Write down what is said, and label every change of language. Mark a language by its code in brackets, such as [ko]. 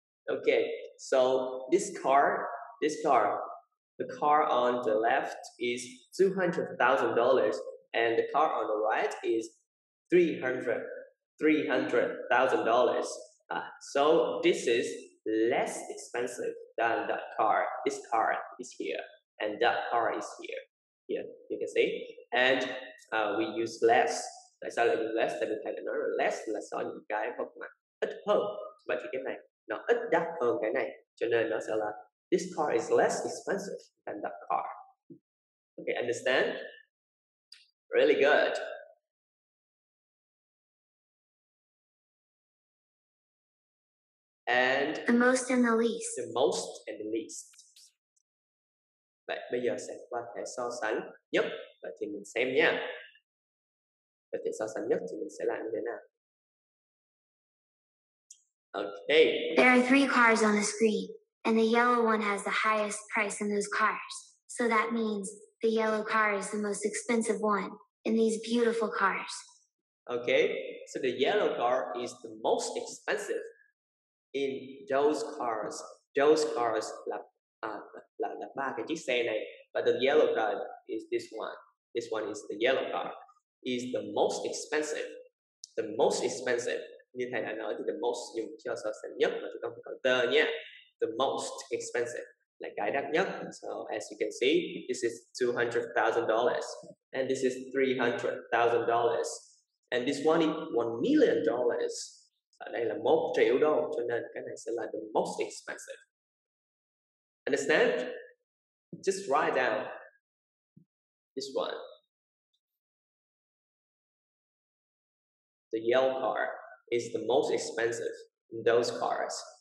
[en] Okay, so this car, the car on the left is $200,000, and the car on the right is $300,000. So this is less expensive than that car. This car is here, and that car is here. Here, you can see. And we use less. [vi] Tại sao lại dùng less? Tại vì thầy đã nói là less là so những cái vật mà ít hơn. Vậy thì cái này nó ít đắt hơn cái này, cho nên nó sẽ là [en] this car is less expensive than that car. Okay, understand? Really good. And the most and the least. The most and the least. [vi] Vậy bây giờ sẽ qua thể so sánh nhất. Vậy thì mình xem nha. Vậy thể so sánh nhất thì mình sẽ làm như thế nào? [en] Okay. There are 3 cars on the screen, and the yellow one has the highest price in those cars. So that means the yellow car is the most expensive one in these beautiful cars. Okay, so the yellow car is the most expensive in those cars. Those cars [vi] là ba cái chiếc xe này, [en] but the yellow car is this one. This one is the yellow car. Is the most expensive. The most expensive. [vi] Như thầy đã nói thì the most dùng cho so sánh nhất mà chúng ta phải có the nhé. [en] The most expensive [vi] là cái đắt nhất. [en] So as you can see, this is $200,000 and this is $300,000 and this one is $1 million. [vi] Ở đây là 1 triệu đô, cho nên cái này sẽ là [en] the most expensive. Understand? Just write down this one. The yellow car is the most expensive in those cars.